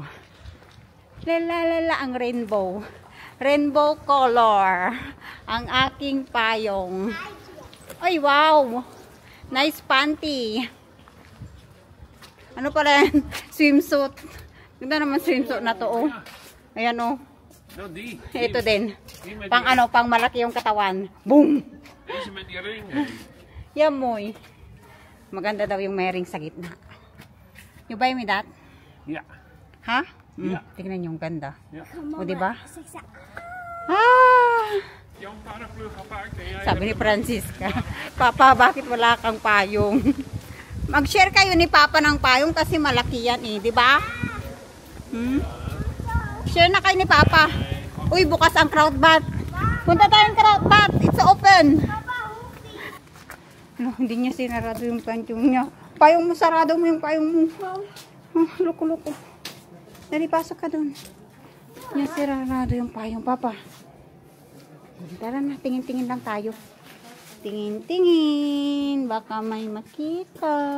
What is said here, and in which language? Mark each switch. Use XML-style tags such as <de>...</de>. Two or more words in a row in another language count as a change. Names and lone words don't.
<tl>Lalalala ang rainbow.</tl> <en>Rainbow color.</en> <tl>Ang aking payong. Ay, wow.</tl> <en>Nice panty.</en> <tl>Ano pala yan? Swimsuit. Ganda naman swimsuit na to, oh. Ayan, oh.</tl> <nl>Nou, die.</nl> <tl>Ito din.</tl> <nl>Die met</nl> <tl>Pang</tl> <nl>die,</nl> <tl>ano, pang malaki yung katawan. Boom!</tl> <nl>Deze met die ring. Yamoy.</nl> <tl>Maganda daw yung may ring sa gitna.</tl> <en>You buy me that?</en> <nl>Ja.</nl> <tl>Ha?</tl> <en>Yeah.</en> <tl>Tingnan yung ganda.</tl> <nl>Ja.</nl> <tl>O, diba?</tl> <nl>Als ik zeg, Jouw paraplu gepakt en jij</nl> <tl>Sabi ni Francisca, Papa, bakit wala kang payong? Mag-share kayo ni Papa ng payong kasi malaki yan eh, di ba? Share na kayo ni Papa. Uy, bukas ang crowd bath. Punta tayong crowd bath.</tl> <en>It's open. No,</en> <tl>hindi niya sinarado yung payong niya. Payong mo, sarado mo yung payong mo. Loko-loko. Dali, pasok ka dun. Niya sinarado yung payong, Papa. Tara na, tingin-tingin lang tayo. Tingin-tingin. Baka may makita.</tl>